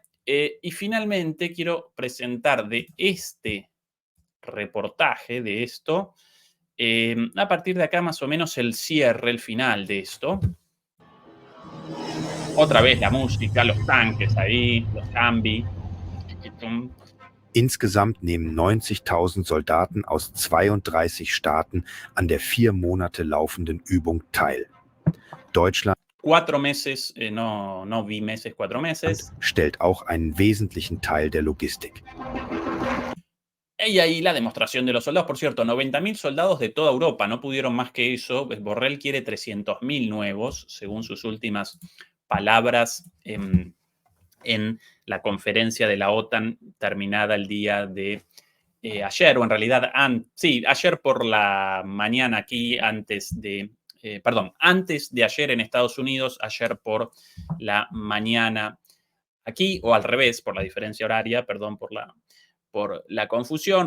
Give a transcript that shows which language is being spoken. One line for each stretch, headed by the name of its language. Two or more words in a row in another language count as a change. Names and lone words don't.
Spanish: Y finalmente quiero presentar de este reportaje, de esto, a partir de acá más o menos el cierre, el final de esto. Otra vez la música, los tanques ahí, los Humvee.
German: Insgesamt nehmen 90.000 Soldaten aus 32 Staaten an der 4 Monate laufenden Übung teil. Deutschland
Spanish: 4 meses, no bimeses, 4 meses.
German: Stellt auch einen wesentlichen Teil der Logistik.
Spanish: Y ahí la demostración de los soldados. Por cierto, 90.000 soldados de toda Europa, no pudieron más que eso. Borrell quiere 300.000 nuevos, según sus últimas palabras en la conferencia de la OTAN terminada el día de ayer, o en realidad, sí, ayer por la mañana aquí, antes de ayer en Estados Unidos, ayer por la mañana aquí, o al revés, por la diferencia horaria, perdón por la confusión.